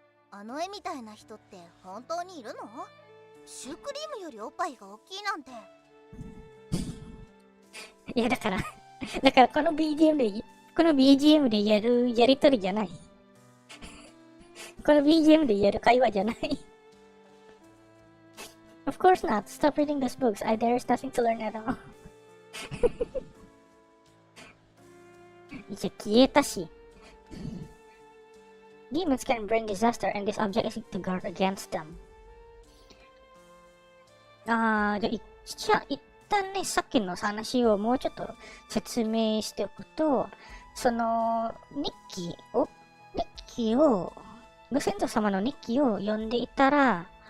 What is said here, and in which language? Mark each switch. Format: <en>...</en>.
<ja>あの絵みたいな人って本当にいるの？シュークリームよりおっぱいが大きいなんて。いやだからこの BGM でやるやりとりじゃない。この BGM でやる会話じゃない。</ja> <en>Of course not. Stop reading those books. There is nothing to learn at all.</en> <ja>一応消えたし。</ja> <en>Demons can bring disaster and this object is to guard against them.</en> <ja>じゃあ一旦ね、さっきの話をもうちょっと説明しておくと、その日記を、ご先祖様の日記を読んでいたら、</ja>